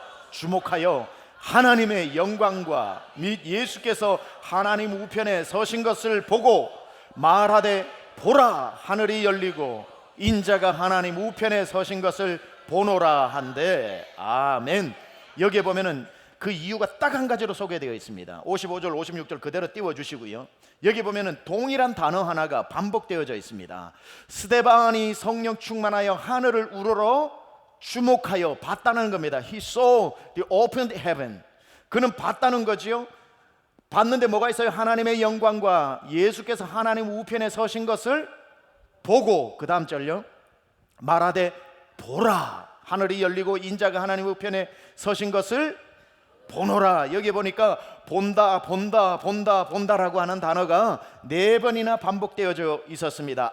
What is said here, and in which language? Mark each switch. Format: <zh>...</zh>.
<ko>주목하여 하나님의 영광과 및 예수께서 하나님 우편에 서신 것을 보고 말하되, 보라, 하늘이 열리고 인자가 하나님 우편에 서신 것을 보노라 한데. 아멘. 여기에 보면은 그 이유가 딱 한 가지로 소개되어 있습니다. 55절 56절 그대로 띄워주시고요. 여기 보면은 동일한 단어 하나가 반복되어져 있습니다. 스데반이 성령 충만하여 하늘을 우러러 주목하여 봤다는 겁니다.</ko> <en>He saw the opened heaven.</en> <ko>그는 봤다는 거지요. 봤는데 뭐가 있어요? 하나님의 영광과 예수께서 하나님 우편에 서신 것을 보고, 그 다음 절요, 말하되 보라, 하늘이 열리고 인자가 하나님 우편에 서신 것을 보노라. 여기 보니까 본다 본다 본다 본다라고 하는 단어가 4번이나 반복되어져 있었습니다.</ko>